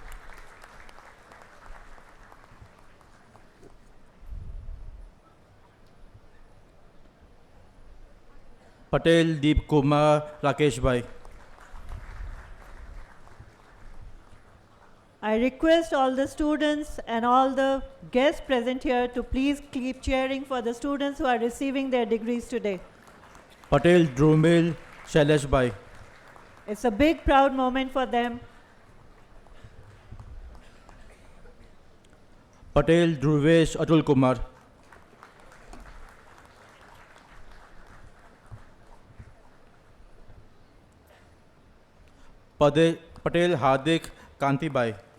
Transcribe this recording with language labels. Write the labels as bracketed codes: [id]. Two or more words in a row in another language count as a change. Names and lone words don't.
[en] Patel Deep Kumar Rakesh Bhai. I request all the students and all the guests present here to please keep cheering for the students who are receiving their degrees today. Patel Drumil Shailesh Bhai. It's a big proud moment for them. Patel Dhruvesh Atul Kumar. Patel Hardik Kanti Bhai.